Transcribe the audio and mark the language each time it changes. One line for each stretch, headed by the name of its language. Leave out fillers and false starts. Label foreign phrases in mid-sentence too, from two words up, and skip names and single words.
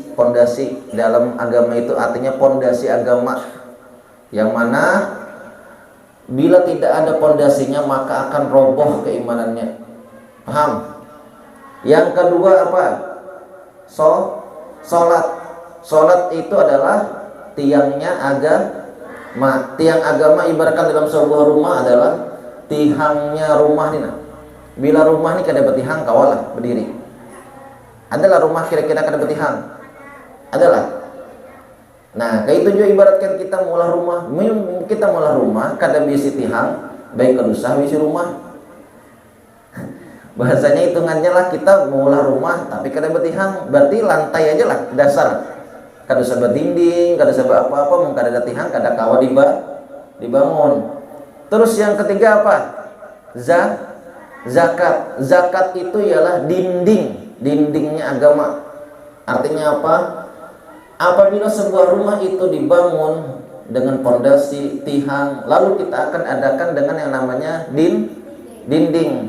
Indonesian: Pondasi dalam agama itu artinya pondasi agama, yang mana bila tidak ada pondasinya maka akan roboh keimanannya. Paham? Yang kedua apa? Sholat. Sholat itu adalah tiangnya agama. Tiang agama ibaratkan dalam sebuah rumah adalah tihangnya rumah ini.
Banjar: Bila rumah ini kada betihang kawalah berdiri. Adalah rumah kira-kira kada betihang. Adalah. Nah, kayak itu juga ibaratkan kita mula rumah, kada bisi tihang, baik kedusah bisi rumah. Bahasanya hitungannya lah kita mula rumah tapi kada betihang, berarti lantai aja lah dasar. Kada usah berdinding, kada usah apa-apa, mung kada ada tihang, kada kawa dibangun.
Indonesian: Terus yang ketiga apa? Zakat. Zakat itu ialah dindingnya agama. Artinya apa? Apabila sebuah rumah itu dibangun dengan pondasi tihang, lalu kita akan adakan dengan yang namanya dinding.